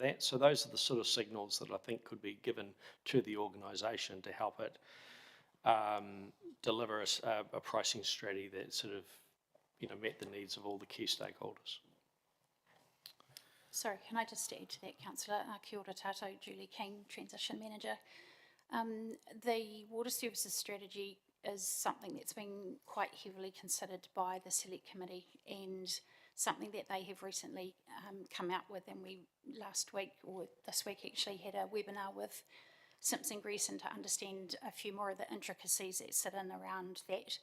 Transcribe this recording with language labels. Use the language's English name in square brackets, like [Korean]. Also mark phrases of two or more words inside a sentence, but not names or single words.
[English] So those are the sort of signals that I think could be given to the organisation to help it deliver a pricing strategy that sort of, you know, met the needs of all the key stakeholders. Sorry, can I just add to that, Councillor? [Māori] Kia ora tātou, [English] Julie King, Transition Manager. The water services strategy is something that's been quite heavily considered by the Select Committee and something that they have recently come out with, and we last week, or this week actually, had a webinar with Simpson Greason to understand a few more of the intricacies that sit in around that.